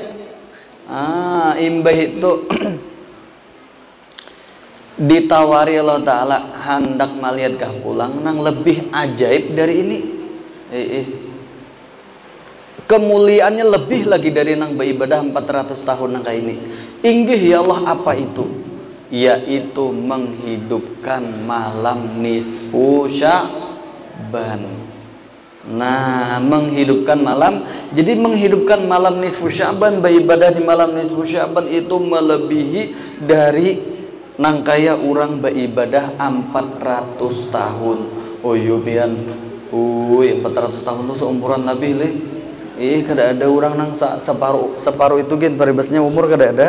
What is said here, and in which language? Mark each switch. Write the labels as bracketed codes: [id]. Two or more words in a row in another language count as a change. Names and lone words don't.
[bjn] Imbah itu ditawari Allah Ta'ala hendak melihat kah pulang nang lebih ajaib dari ini. Kemuliaannya lebih lagi dari nang beribadah 400 tahun nang kayak ini. Inggih ya Allah, [id] apa itu? Yaitu menghidupkan malam nisfu Sya'ban. Nah, menghidupkan malam. Jadi menghidupkan malam nisfu Sya'ban, beribadah di malam nisfu Sya'ban itu melebihi dari nang kaya orang beribadah 400 tahun. [bjn] Oh iya pian. [id] 400 tahun itu seumuran lebih le. [bjn] Kada ada orang nang separuh itu gen paribasnya umur kada ada.